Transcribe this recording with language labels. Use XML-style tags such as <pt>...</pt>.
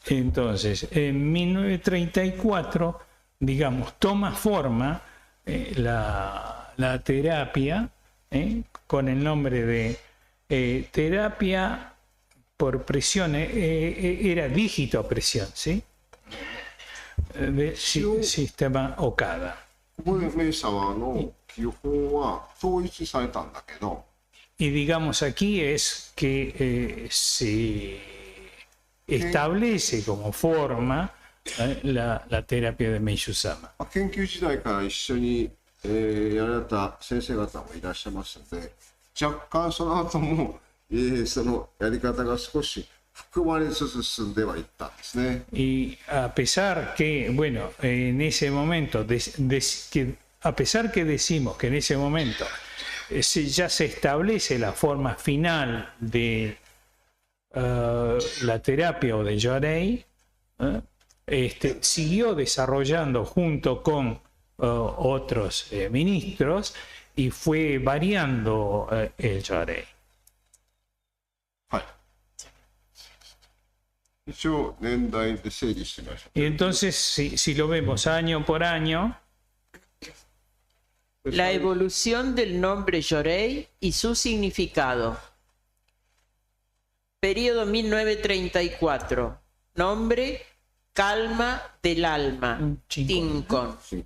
<es>Entonces, en 1934, digamos, toma forma la terapia con el nombre de terapia por presión, era dígito-presión, ¿sí? De sistema Okada.</es> <ja>ここで名様の基本は統一されたんだけど、</ja> <es>Y digamos aquí es que se establece como forma la terapia de Meishu-sama.</es> <ja>研究時代から一緒に、やられた先生方もいらっしゃいますので、若干その後も、そのやり方が少し含まれつつ進んではいったんですね。</ja> <es>Y a pesar que, bueno, en ese momento, a pesar que decimos que en ese momento ya se establece la forma final de la terapia o de Yorei, siguió desarrollando junto con otros ministros y fue variando el Yorei.</es> <ja>はい。一応年代で整理してみましょう。</ja> <es>Y entonces, si lo vemos año por año, La evolución del nombre Yorei y su significado. Periodo 1934. Nombre: calma del alma. Tinkon.</es>